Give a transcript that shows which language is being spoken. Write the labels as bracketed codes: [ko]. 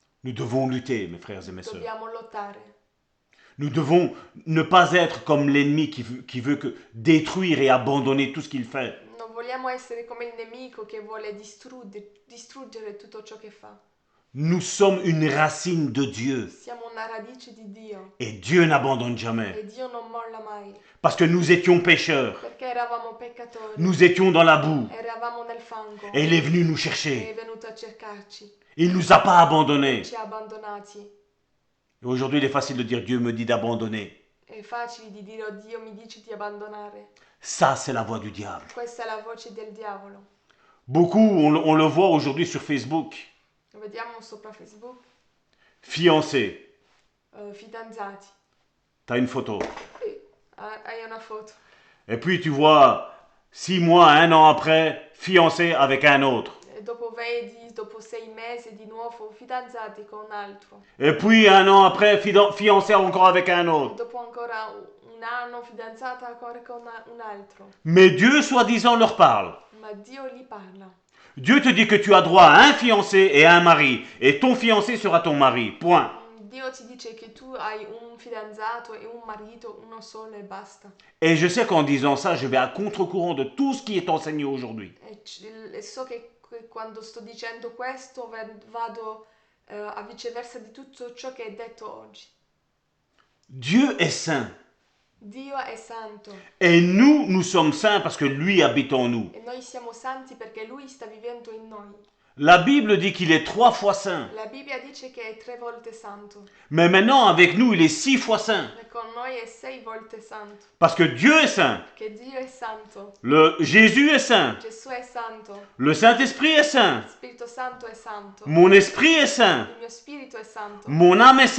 [fr] Nous devons lutter, mes frères et mes sœurs. [it] Dobbiamo lottare. [fr] Nous devons ne pas être comme l'ennemi qui veut que détruire et abandonner tout ce qu'il fait. [it] Non vogliamo essere come il nemico che vuole distruggere tutto ciò che fa. [fr] Nous sommes une racine de Dieu. [it] Siamo una radice di Dio [fr] Et Dieu n'abandonne jamais. [it] e Dio non molla mai. [fr] Parce que nous étions pécheurs. [it] Perché eravamo peccatori, [fr] Nous étions dans la boue. [it] eravamo nel fango [fr] Et il est venu nous [it] e [fr] chercher. [it] è venuto a cercarci, [fr] Il ne nous a pas abandonnés. [it] ci ha abbandonati. [fr] Et aujourd'hui, il est facile de dire Dieu me dit d'abandonner. [it] È facile di dire: oh, Dio mi dice di abbandonare. [fr] Ça, c'est la voix du diable. [it] Questa è la voce del diavolo. [fr] Beaucoup, on le voit aujourd'hui sur Facebook. [it] Lo vediamo sopra Facebook. [fr] Fiancé. [it] Fidanzati. [fr] T'as une photo. [it] Hai una foto. [fr] Et puis tu vois, 6 mois, 1 an après, fiancé avec un autre. [it] E dopo vedi, dopo 6 mesi di nuovo fidanzati con un altro. [fr] Et puis 1 an après, fiancé encore avec un [it] E [fr] autre. [it] dopo ancora un anno fidanzata ancora con un altro. [fr] Mais Dieu, soi-disant, leur parle. [it] Ma Dio gli parla. [fr] Dieu te dit que tu as droit à un fiancé et à un mari. Et ton fiancé sera ton mari. Point. [it] Dio ti dice che tu hai un fidanzato e un marito, uno solo e basta. [fr] Et je sais qu'en disant ça, je vais à contre-courant de tout ce qui est enseigné aujourd'hui. [it] E so che quando sto dicendo questo vado a viceversa di tutto ciò che è detto oggi. [fr] Dieu est saint. [it] Dio è santo [fr] Et nous sommes saints parce que lui habite en nous. [it] e noi siamo santi perché Lui sta vivendo in noi. [fr] La Bible dit qu'il est 3 fois saint. [it] La Bibbia dice che è 3 volte santo, [fr] Mais maintenant, avec nous, il est 6 fois saint. [it] e con noi è 6 volte santo, [fr] Parce que Dieu est saint. [it] che Dio è santo, [fr] Jésus est saint. [it] Gesù è santo, [fr] Le Saint-Esprit est saint. [it] Spirito Santo è santo, [fr] Mon esprit est saint. [it] il mio spirito è santo, [fr] Mon âme est